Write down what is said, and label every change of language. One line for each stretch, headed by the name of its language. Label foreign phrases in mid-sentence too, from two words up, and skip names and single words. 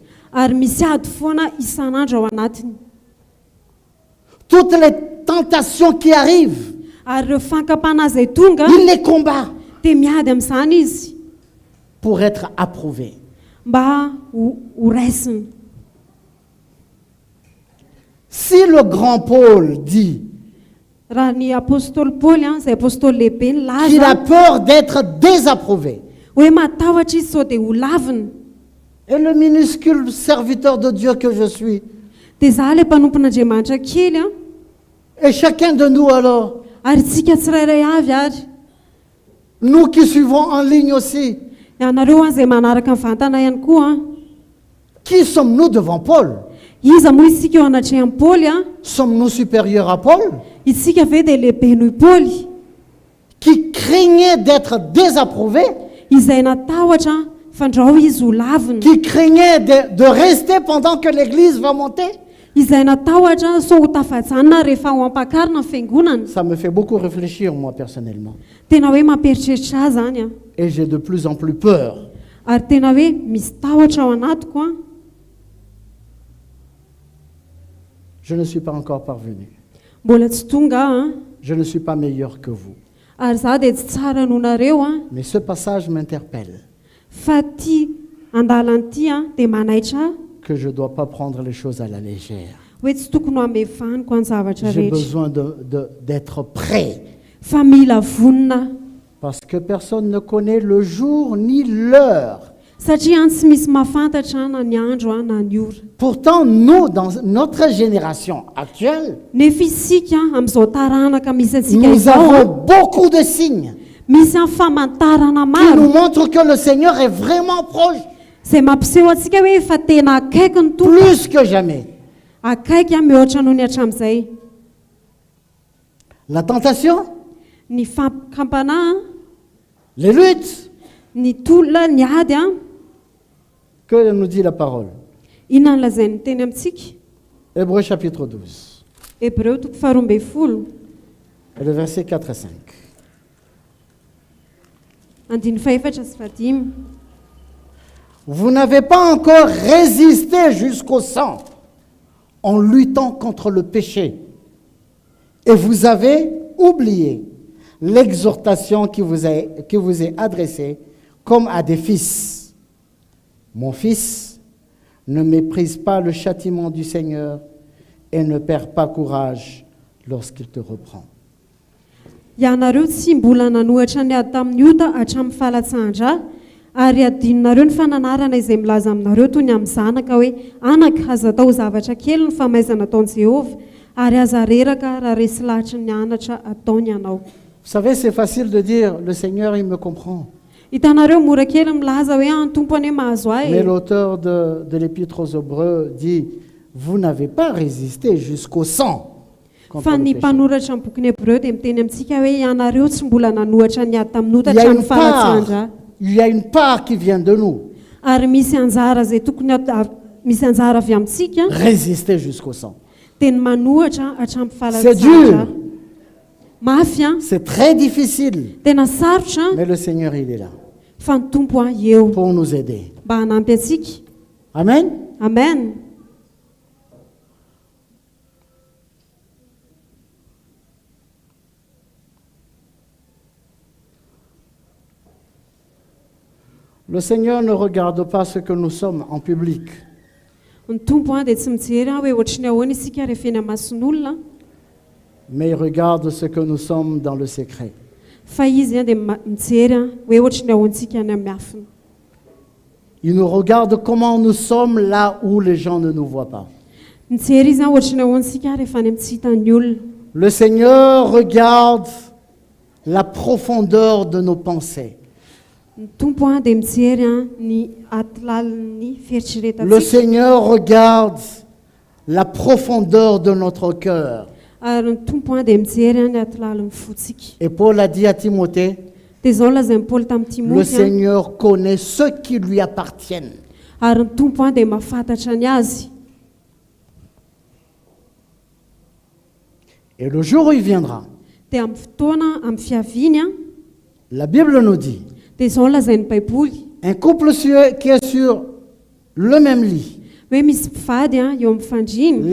Malagasy: Ary misy ady foana isan'andro ao anatiny.
French: Toutes les tentations qui arrivent,
Malagasy: Ary ireo fankapana izay tonga
French: il les combat
Malagasy: dia miady amin'izany izy
French: pour être approuvé.
Malagasy: mba ho raisiny.
French: Si le grand Paul dit
Malagasy: Raha ny apôstôly Paoly izay apôstôly lehibe ny
French: qu'il a
Malagasy: laza
French: peur d'être désapprouvé,
Malagasy: hoe matahotra izy sao dia ho lavina,
French: et le minuscule serviteur de Dieu que je suis,
Malagasy: dia izaho ilay mpanompon'Andriamanitra kely
French: et chacun de nous alors,
Malagasy: ary tsika tsirairay avy ary
French: Nous qui suivons en ligne aussi,
Malagasy: ianareo izay manaraka mivantana ihany koa
French: qui sommes-nous devant Paul?
Malagasy: iza moa isika eo anatrehan'i Paoly
French: Sommes-nous supérieurs à Paul,
Malagasy: isika ve dia lehibe noho i Paoly
French: qui craignait d'être désapprouvé,
Malagasy: izay natahotra fandrao izy ho lavina
French: qui craignait de rester pendant que l'Église va monter?
Malagasy: izay natahotra so ho tafajanona rehefa ho ampakarina ny fiangonana
French: Ça me fait beaucoup réfléchir, moi, personnellement.
Malagasy: tena hoe mamperitreritra ahy zany a
French: Et j'ai de plus en plus peur.
Malagasy: ary tena hoe misy tahotra ao anatiko a
French: Je ne suis pas encore parvenu.
Malagasy: mbola tsy tonga a
French: Je ne suis pas meilleur que vous.
Malagasy: ary za dia tsy tsara noho nareo a
French: Mais ce passage m'interpelle,
Malagasy: fa ty andalan'ity a dia manaitra ahy
French: que je ne dois pas prendre les choses à la légère.
Malagasy: hoe tsy tokony ho amevaniko any zavatra
French: J'ai
Malagasy: rehetra
French: besoin d'être prêt,
Malagasy: fa mila vonina
French: parce que personne ne connaît le jour ni l'heure.
Malagasy: satria any tsy misy mahafantatra na ny andro a na ny ora
French: Pourtant, nous, dans notre génération actuelle,
Malagasy: nefa isika amin'izao taranaka misy antsika
French: nous
Malagasy: izao a,
French: avons beaucoup de signes
Malagasy: misy amin'ny famantarana
French: qui nous
Malagasy: maro
French: montrent que le Seigneur est vraiment proche,
Malagasy: izay mampiseho antsika hoe efa tena akaiky ny tompo
French: plus que jamais.
Malagasy: akaiky a mihoatra noho ny hatramin'izay
French: La tentation,
Malagasy: ny fampikampanà
French: les luttes,
Malagasy: ny tolona ny ady a
French: que nous dit la parole?
Malagasy: inona ny lazain'ny teny amintsika
French: Hébreux chapitre 12,
Malagasy: hebreo toko faharoambey folo
French: et le verset 4 et 5.
Malagasy: andiny faefatra sy fadimy
French: Vous n'avez pas encore résisté jusqu'au sang en luttant contre le péché. Et vous avez oublié l'exhortation qui vous est adressée comme à des fils. Mon fils, ne méprise pas le châtiment du Seigneur et ne perds pas courage lorsqu'il te reprend.
Malagasy: ianareo tsy mbola nanohatra ny ady tamin'ny ota hatramin'ny fahalatsahndra ary adinonareo ny fananarana izay milaza aminareo toy ny amin'ny zanaka hoe anaka aza atao zavatra kely ny famaizana ataon'i Jehova ary aza reraka raha resy lahatra ny anatra ataony ianao
French: Vous savez, c'est facile de dire, le Seigneur, il me comprend.
Malagasy: hitanareo mora kely milaza hoe ny tompony hoe mahazo
French: Mais
Malagasy: ahy
French: l'auteur de l'Épître aux Hébreux dit, vous n'avez pas résisté jusqu'au sang. contre
Malagasy: fa
French: le
Malagasy: ny
French: péché.
Malagasy: mpanoratra ny bokyny hebreo dia miteny amintsika hoe ianareo tsy mbola nanohatra ny ady tamin'ny ota
French: Il y a
Malagasy: hatramin'ny
French: une
Malagasy: fahalatsahndra
French: part, il y a une part qui vient de nous.
Malagasy: ary misy anjara zay tokony misy anjara avy amintsika
French: Résister jusqu'au sang.
Malagasy: dia ny manohatra hatramin'ny
French: C'est dur.
Malagasy: fahalatsahndra mafy a
French: C'est très difficile.
Malagasy: tena sarotra
French: Mais le Seigneur, il est là
Malagasy: fa ny tompo a eo
French: pour nous aider.
Malagasy: mba hanampy antsika Amen. amen
French: Le Seigneur ne regarde pas ce que nous sommes en public.
Malagasy: ny tompo a dia tsy mijery hoe ohatry ny ahoana isika rehefa eny amason'olona
French: Mais il regarde ce que nous sommes dans le secret.
Malagasy: fa izy a dia mijery hoe ohatry ny ahoantsika any amin'ny afina
French: Il nous regarde comment nous sommes là où les gens ne nous voient pas.
Malagasy: mijery izy a ohatry ny ahoantsika rehefa any amin'ny tsy hitan'ny olona
French: Le Seigneur regarde la profondeur de nos pensées.
Malagasy: ny tompo a dia mijery ny atilalin'ny
French: Le
Malagasy: fieritreretantsika
French: Seigneur regarde la profondeur de notre cœur.
Malagasy: ary ny tompo a dia mijery ny atilalin'ny fotsika
French: Et Paul a dit à Timothée,
Malagasy: dia izao lazain'ny Paoly tamin'ny
French: le
Malagasy: Timoty a
French: Seigneur connaît ceux qui lui appartiennent.
Malagasy: ary ny tompo a dia mahafantatra ny azy
French: Et le jour où il viendra,
Malagasy: dia amin'ny fotoana amin'ny fiaviany a
French: la Bible nous dit,
Malagasy: dia izao lazain'ny baiboly
French: un couple qui est sur le même lit,
Malagasy: hoe misy mpivady a eo amin'ny fandriny